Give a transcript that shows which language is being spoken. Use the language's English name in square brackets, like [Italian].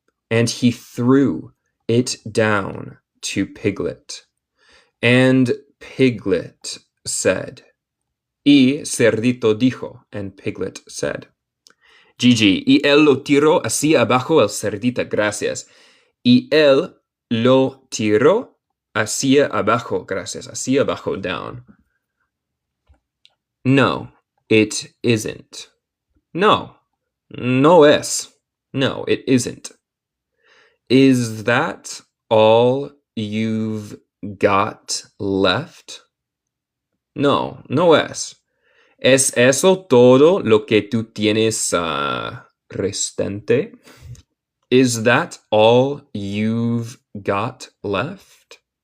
[English] And he threw it down to Piglet. And Piglet said. [Spanish] Y Cerdito dijo, [English] and Piglet said. [Spanish] Gigi, y él lo tiró así abajo al Cerdita, gracias. Y él lo tiró hacia abajo, gracias, hacia abajo, [English] down. No, it isn't. [Spanish] No es. [English] No, it isn't. Is that all you've got left? [Spanish] No es. ¿Es eso todo lo que tú tienes restante? [English] Is that all you've got left?